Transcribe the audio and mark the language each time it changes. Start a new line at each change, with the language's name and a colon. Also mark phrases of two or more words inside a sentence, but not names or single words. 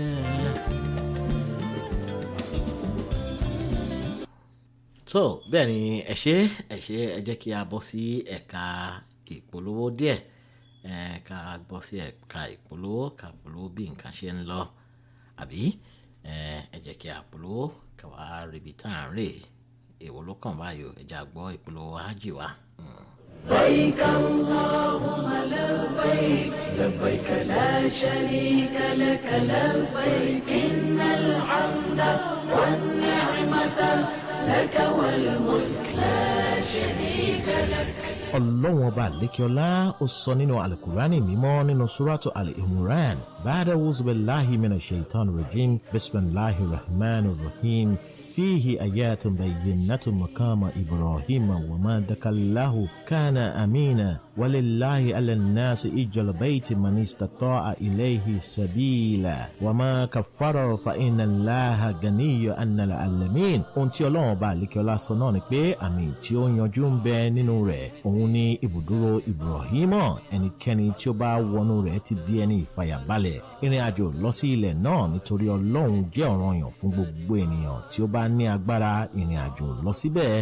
Yoruba: so bẹ́ẹ̀ ni ẹ ṣé ẹ jẹ́ kí a bọ́ sí ẹ̀ka ìpolówó díẹ̀. ká bọ́ sí ẹ̀ka ìpolówó, ká polówó bí nǹkan ṣe ń lọ, àbí ẹ jẹ́ kí a polówó ká wá ríbi tá à ń rè. èwo ló kàn báyìí, ẹ jẹ́ a gbọ́ ìpolówó hájì wa.
Arabic: لبيك اللهم لبيك لبيك لا شريك لك لبيك إن الحمد والنعمة لك والملك لا شريك لك.
Yoruba: Ọlọ́run ọba àlékiọlá ó sọ nínú Al-Qur'ani mímọ́ nínú Suratu Al-Imran,
Arabic: بعد أعوذ بالله من الشيطان الرجيم، بسم الله الرحمن الرحيم. فيه آيات بينات مقام إبراهيم وما دخله كان أمينا ولله على الناس حج البيت من استطاع إليه سبيلا وما كفر فإن الله غني عن العالمين.
Yoruba: ohun tí Ọlọ́run bá lékè sọ náà ni pé àmì tí ó yanjú ń bẹ nínú rẹ̀, òun ni ibùdúró Ibrahim. ẹnikẹ́ni tí ó bá wọnú rẹ̀ ti di ẹni ìfàyàbalẹ̀. ìrìn àjò lọ sí ilẹ̀ náà nítorí Ọlọ́run jẹ́ ọ̀ranyàn fún gbogbo ènìyàn tí ó bá ní agbára ìrìn àjò lọ síbẹ̀.